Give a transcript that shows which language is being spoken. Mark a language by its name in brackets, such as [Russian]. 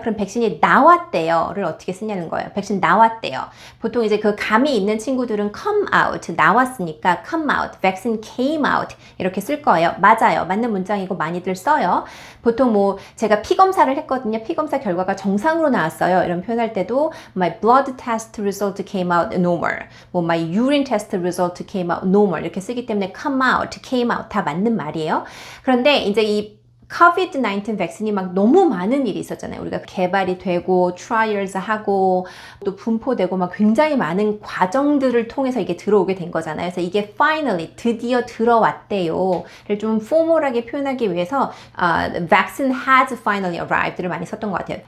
[Korean] 그럼 백신이 나왔대요를 어떻게 쓰냐는 거예요. 백신 나왔대요. 보통 이제 그 감이 있는 친구들은 [English] come out, [Korean] 나왔으니까 [English] come out, vaccine came out [Korean] 이렇게 쓸 거예요. 맞아요. 맞는 문장이고 많이들 써요. 보통 뭐 제가 피 검사를 했거든요. 피 검사 결과가 정상으로 나왔어요. 이런 표현할 때도 [English] my blood test result came out normal, [Korean] 뭐 [English] my urine test result came out normal [Korean] 이렇게 쓰기 때문에 [English] come out, came out [Korean] 다 맞는 말이에요. 그런데 이제 이 COVID-19 백신이 막 너무 많은 일이 있었잖아요. 우리가 개발이 되고 trials 하고 또 분포되고 막 굉장히 많은 과정들을 통해서 이게 들어오게 된 거잖아요. 그래서 이게 finally 드디어 들어왔대요를 좀 포멀하게 표현하기 위해서 [English] vaccine has finally arrived [Korean] 를 많이 썼던 것 같아요.